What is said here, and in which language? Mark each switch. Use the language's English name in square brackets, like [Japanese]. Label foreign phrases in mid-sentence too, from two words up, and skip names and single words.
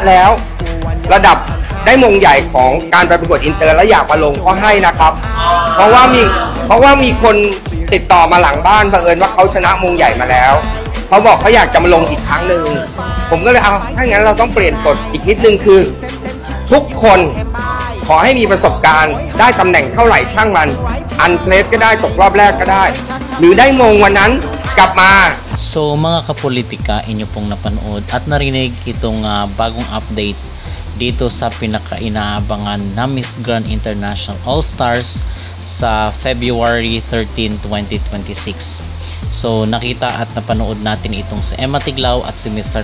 [Thai] แล้วระดับได้มงใหญ่ของการไปประกวดอินเตอร์แล้วอยากมาลงก็ให้นะครับเพราะว่ามีคนติดต่อมาหลังบ้านบังเอิญว่าเขาชนะมงใหญ่มาแล้วเขาบอกเขาอยากจะมาลงอีกครั้งหนึ่งผมก็เลยเอาถ้าอย่างนั้นเราต้องเปลี่ยนกฎอีกนิดนึงคือทุกคนขอให้มีประสบการณ์ได้ตำแหน่งเท่าไหร่ช่างมันอันเพลสก็ได้ตกรอบแรกก็ได้หรือได้มงวันนั้นกลับมา [Filipino] So mga kapolitika, inyo pong napanood at narinig itong bagong update dito sa pinaka-inaabangan na Miss Grand International All-Stars sa February 13, 2026. So nakita at napanood natin itong si Emma Tiglao at si Mr.